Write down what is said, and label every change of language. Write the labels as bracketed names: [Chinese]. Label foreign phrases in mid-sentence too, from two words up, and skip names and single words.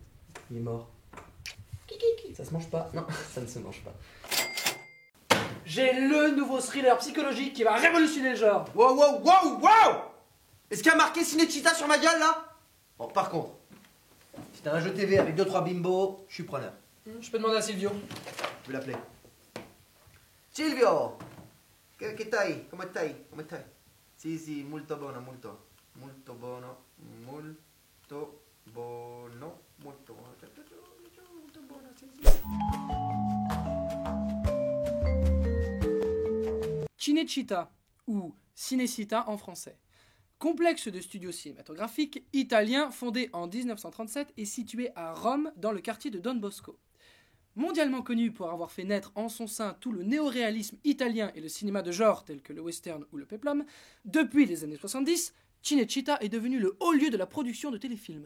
[French] Il est mort. Ça se mange pas. Non, ça ne se mange pas. J'ai le nouveau thriller psychologique qui va révolutionner le genre. Wow, wow, wow, wow! Est-ce qu'il y a marqué Cinecittà sur ma gueule, là? Bon, par contre, si t'as un jeu TV avec 2-3 bimbos, je suis preneur. Je peux demander à Silvio. Je vais l'appeler. Silvio! [Italian] Che stai? Come stai? Come stai? Sì, molto buono, molto. Molto buono, molto buono, molto buono. Molto buono, sì. [French] Cinecittà, ou Cinecittà en français. Complexe de studios cinématographiques italien fondé en 1937 et situé à Rome dans le quartier de Don Bosco. Mondialement connu pour avoir fait naître en son sein tout le néoréalisme italien et le cinéma de genre tel que le western ou le péplum, depuis les années 70, Cinecittà est devenu le haut lieu de la production de téléfilms.